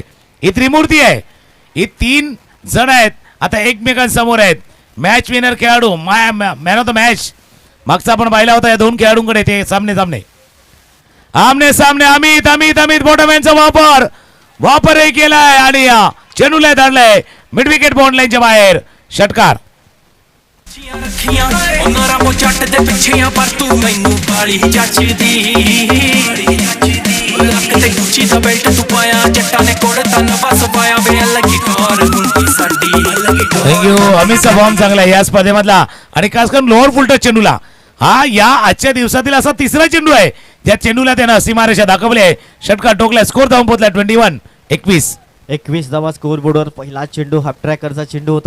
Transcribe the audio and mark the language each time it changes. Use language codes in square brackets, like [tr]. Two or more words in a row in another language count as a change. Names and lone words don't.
[mr] ही त्रिमूर्ती आहे, ही 3 जण आहेत आता एकमेकांसमोर आहेत. [en] match winner [mr] खेळाडू [en] man of the match [mr] मागचा आपण पाहिला होता या दोन खेळाडूंकडे. ते सामने आमने सामने अमित बोटामॅनचा वापरही केलाय आणि चेंडूला धाडलाय [en] mid wicket bound [mr] लाईनच्या बाहेर. षटकार. [pa] ਰੱਖੀਆਂ ਉਹਨਾਂ ਰਾਮੋ ਜੱਟ ਦੇ ਪਿੱਛੇ ਪਰ ਤੂੰ ਮੈਨੂੰ ਬਾਲੀ ਜੱਚਦੀ ਲੱਕ ਤੇ ਗੁੱਚੀ ਦਾ ਬੈਲਟ ਤੂੰ ਪਾਇਆ ਜੱਟਾਂ ਨੇ ਕੋੜ ਤਨ ਵਸ ਪਾਇਆ ਵੇ ਲੱਗੀ ਟੋਰ ਹੁੰਦੀ ਸਾਡੀ [mr] थँक्यू. अमितचा फॉर्म चांगला आहे या स्पर्धेमधला आणि खास करून [en] lower full toss [mr] चेंडूला. हा या आजच्या दिवसातील असा तिसरा चेंडू आहे ज्या चेंडूला त्यानं सीमारेषा दाखवली आहे. षटकार टोकला, स्कोर धावून पोहोचला 21-21. धावा स्कोर बोर्डवर. पहिला चेंडू हाफ ट्रॅकरचा चेंडू होता.